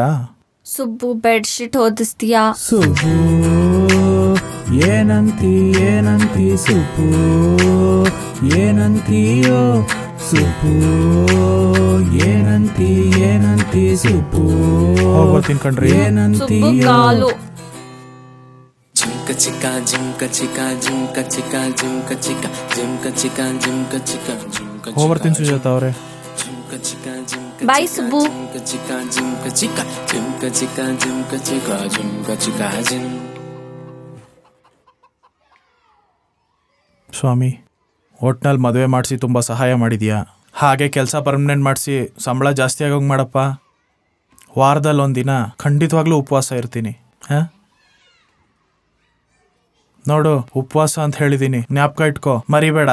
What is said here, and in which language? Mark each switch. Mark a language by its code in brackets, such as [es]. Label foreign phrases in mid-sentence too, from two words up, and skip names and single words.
[kn] ಸುಬ್ಬು, ಬೆಡ್ಶೀಟ್ ಹೊದಿಸ್ತೀಯಾ? ಸುಬ್ಬು ಏನಂತಿ ಏನಂತಿ, ಸುಬ್ಬು ಏನಂತೀಯೋ, ಸುಬ್ಬು ಏನಂತಿ ಏನಂತಿ, ಸುಬ್ಬು ಹೋಗ್ತೀನಿ ಕಣ್ರಿ. ಸುಬ್ಬು ಏನಂತೀಯೋ. ಕಾಲು. Jimka chika, jimka chika, jimka chika, jimka chika, jimka chika, jimka chika, jimka chika. ಹೋಗ್ಬರ್ತೀನಿ ಸುಜಾತ ಅವರೇ. Jimka chika, jimka [en] Bye, chika, Subbu. jimka chika, jimka chika, jimka chika, jimka chika, jimka chika, jim. [kn] ಸ್ವಾಮಿ, ಒಟ್ನಲ್ಲಿ ಮದುವೆ ಮಾಡಿಸಿ ತುಂಬ ಸಹಾಯ ಮಾಡಿದ್ಯಾ. ಹಾಗೆ ಕೆಲಸ ಪರ್ಮನೆಂಟ್ ಮಾಡಿಸಿ ಸಂಬಳ ಜಾಸ್ತಿ ಆಗೋಂಗೆ ಮಾಡಪ್ಪ. ವಾರದಲ್ಲಿ ಒಂದಿನ ಖಂಡಿತವಾಗ್ಲೂ ಉಪವಾಸ ಇರ್ತೀನಿ. ಹಾಂ, ನೋಡು, ಉಪವಾಸ ಅಂತ ಹೇಳಿದ್ದೀನಿ, ಜ್ಞಾಪಕ ಇಟ್ಕೋ, ಮರಿಬೇಡ.